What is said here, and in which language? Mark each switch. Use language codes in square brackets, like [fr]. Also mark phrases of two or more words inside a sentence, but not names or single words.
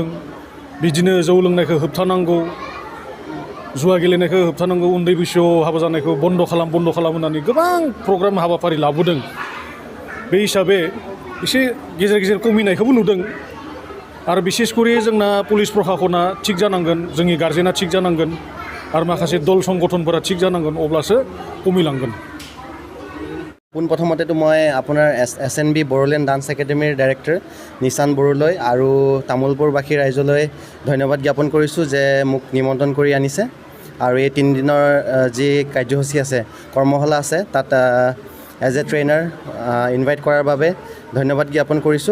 [brx] बिदिनो जौ लोंनायखौ होबथानांगौ, जुवा गेलेनायखौ होबथानांगौ, उन्दै बैसोआव हाबा जानायखौ बन्द' खालाम होननानै गोबां प्रग्राम हाबाफारि लाबोदों। बे हिसाबै एसे गेजेर खमिनायखौबो नुदों। आरो बिसेसकरि जोंना पुलिस प्रशासना थिग जानांगोन, जोंनि गार्जेना थिग जानांगोन, आरो माखासे दल संगठनफोरा थिग जानांगोन, अब्लासो कमिलांगोन। [as] পোনপ্ৰথমতেতো মই আপোনাৰ SNB বড়োলেণ্ড ডান্স একাডেমিৰ ডাইৰেক্টৰ নিশান বড়োলৈ আৰু তামোলপুৰবাসী ৰাইজলৈ ধন্যবাদ জ্ঞাপন কৰিছোঁ যে মোক নিমন্ত্ৰণ কৰি আনিছে। আৰু এই 3 দিনৰ যি কাৰ্যসূচী আছে, কৰ্মশালা আছে, তাত [en] as a trainer invite [as] কৰাৰ বাবে ধন্যবাদ জ্ঞাপন কৰিছোঁ।